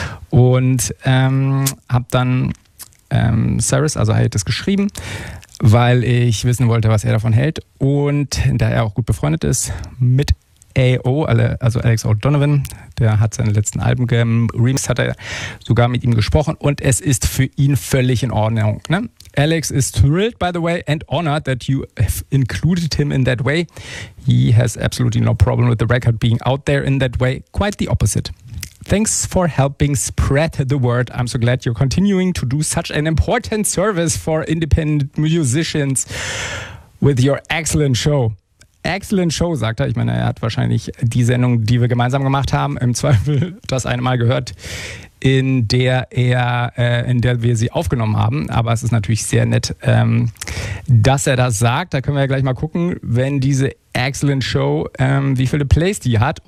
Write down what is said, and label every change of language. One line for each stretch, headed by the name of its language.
German: Und habe dann Cyrus, also Hiatus, geschrieben, weil ich wissen wollte, was er davon hält. Und da er auch gut befreundet ist mit AO, also Alex O'Donovan, der hat seine letzten Alben geremixed, hat er sogar mit ihm gesprochen und es ist für ihn völlig in Ordnung. Ne?
English: Alex is thrilled, by the way, and honored that you have included him in that way. He has absolutely no problem with the record being out there in that way. Quite the opposite. Thanks for helping spread the word. I'm so glad you're continuing to do such an important service for independent musicians with your excellent show. Excellent show,
German: sagt er. Ich meine, er hat wahrscheinlich die Sendung, die wir gemeinsam gemacht haben, im Zweifel das eine Mal gehört, in der wir sie aufgenommen haben. Aber es ist natürlich sehr nett, dass er das sagt. Da können wir ja gleich mal gucken, wenn diese
English: Excellent Show,
German: wie viele Plays die hat.